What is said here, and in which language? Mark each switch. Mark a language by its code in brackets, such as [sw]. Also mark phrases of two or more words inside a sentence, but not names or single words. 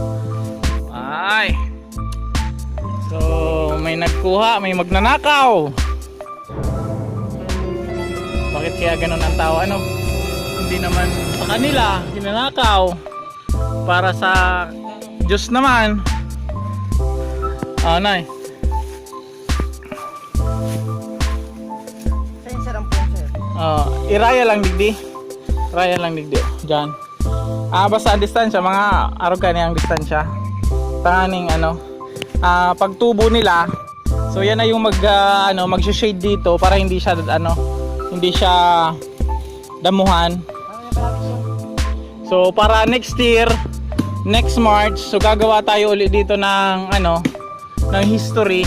[tl] So may nagkuha, may magnanakaw. Bakit kaya ganun ang tao? Hindi naman sa kanila ginanakaw, para sa Diyos naman. Nay. [bik] Iraya lang digdi. Iraya lang digdi. Diyan. Basta distansya, mga arugan ang distansya. Tanganing pagtubo nila. [tl] So yan na yung mag-shade dito para hindi siya damuhan. So para [en] next year, next March, [tl] so gagawa tayo ulit dito ng ng history.